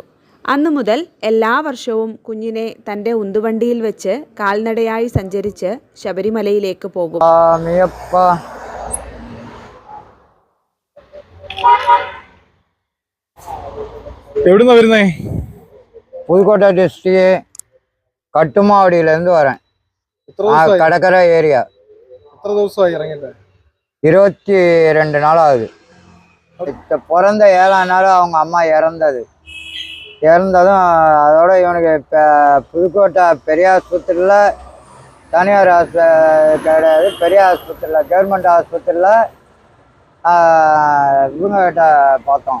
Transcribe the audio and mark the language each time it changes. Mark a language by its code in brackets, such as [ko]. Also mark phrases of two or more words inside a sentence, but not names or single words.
[ml] അന്നു മുതൽ എല്ലാ വർഷവും കുഞ്ഞിനെ തൻ്റെ ഉന്തുവണ്ടിയിൽ വെച്ച് കാൽനടയായി സഞ്ചരിച്ച് ശബരിമലയിലേക്ക് പോകും. എവിടുന്നാ വരുന്നേ? [ta] புதுக்கோட்டை டிஸ்ட்ரிக்ட் கட்டுமாவடியிலேருந்து வரேன். கடற்கரை ஏரியா. எத்தனை ദിവസമായി இறங்கிட்ட? 22 நாள் ஆகுது. பிறந்த 7ஆம் நாள் அவங்க அம்மா இறந்ததும் அதோட இவனுக்கு புதுக்கோட்டை பெரிய ஆஸ்பத்திரியில், தனியார் கிடையாது, பெரிய ஆஸ்பத்திரியில், கவர்மெண்ட் ஆஸ்பத்திரியில் இவங்ககிட்ட பார்த்தோம்.